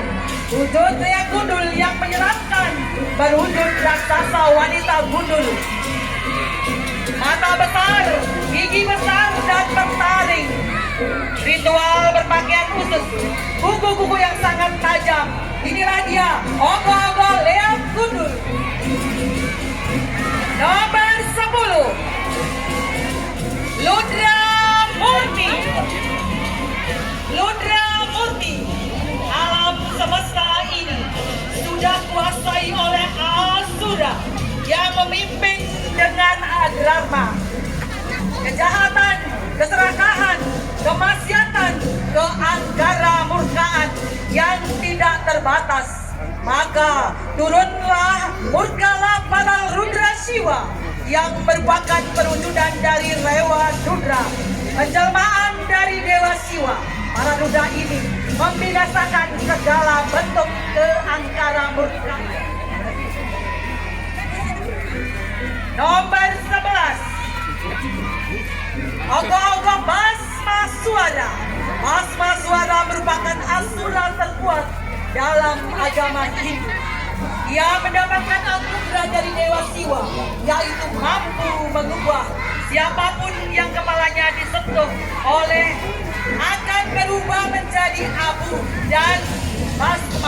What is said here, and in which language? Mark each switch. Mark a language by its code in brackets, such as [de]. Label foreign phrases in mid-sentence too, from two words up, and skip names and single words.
[id] Wujud leak gundul yang menyeramkan berwujud raksasa wanita gundul. Mata besar, gigi besar, dan bertaring. Ritual berpakaian khusus, kuku-kuku yang sangat tajam. Inilah dia, Ogo-ogo leak gundul. Nomor 10, Ludra Murti. Ludra Murti, alam semesta ini sudah kuasai oleh Asura yang memimpin dengan adrama. Kejahatan, keserakahan, kemaksiatan, keanggara murkaan yang tidak terbatas. Maka turunlah murkalah pada Rudra Siwa yang merupakan perwujudan dari Rewa Rudra, penjelmaan dari Dewa Siwa. Para Rudra ini membinasakan segala bentuk keangkara murkaan. Nomor 11, Ogo-ogo Basma Suara. Basma Suara merupakan asura terkuat dalam agama Hindu. Ia mendapatkan anugerah dari Dewa Siwa, yaitu mampu mengubah siapapun yang kepalanya disentuh oleh akan berubah menjadi abu dan basma.